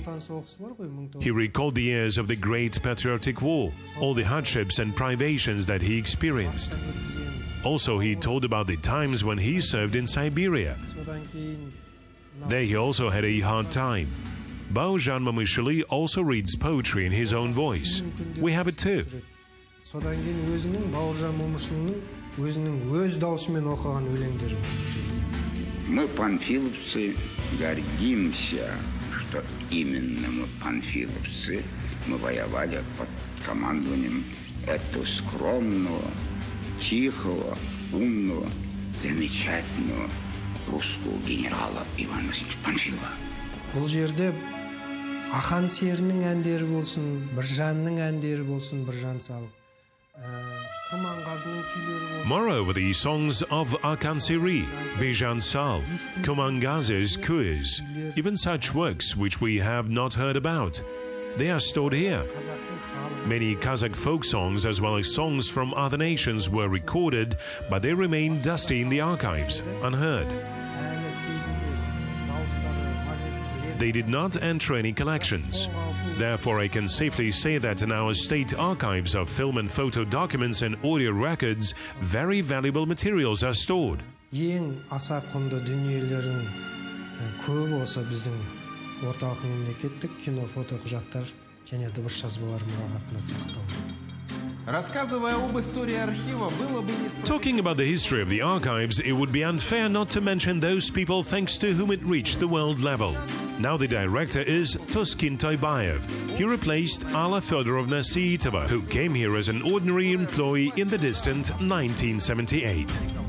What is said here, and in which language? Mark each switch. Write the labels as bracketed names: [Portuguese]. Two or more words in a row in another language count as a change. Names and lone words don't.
[English] He recalled the years of the Great Patriotic War, all the hardships and privations that he experienced. Also, he told about the times when he served in Siberia. There he also had a hard time. Baujan Mamishuli also reads poetry in his own voice. We have it too. [Kazakh] Содан кейін өзінің Бауыржан Момышұлының өзінің өз даусымен оқыған өлеңдері. [Russian] Мы, панфиловцы, гордимся, что именно мы, панфиловцы, мы воевали под командованием этого скромного, тихого, умного, замечательного русского генерала Ивана Васильевича Панфилова. [Kazakh] Бұл жерде Ахан серінің әндері болсын, Біржанның әндері болсын, Біржан Сал. [English] Moreover, the songs of Akan Seri, Bijan Sal, Kumangaze's Kuiz, even such works which we have not heard about, they are stored here. Many Kazakh folk songs as well as songs from other nations were recorded, but they remain dusty in the archives, unheard. They did not enter any collections. Therefore, I can safely say that in our state archives of film and photo documents and audio records, very valuable materials are stored. [Kazakh] Ең аса құнды дүниелердің көбі осы біздің орталық мемлекеттік кино фото құжаттар және дыбыс жазбалар мұрағатында сақтаулы. [Russian] Рассказывая об истории архива, было бы несправедливо. [English] Talking about the history of the archives, it would be unfair not to mention those people thanks to whom it reached the world level. Now the director is Toskin Toybayev. He replaced Alla Fedorovna Siitova, who came here as an ordinary employee in the distant 1978.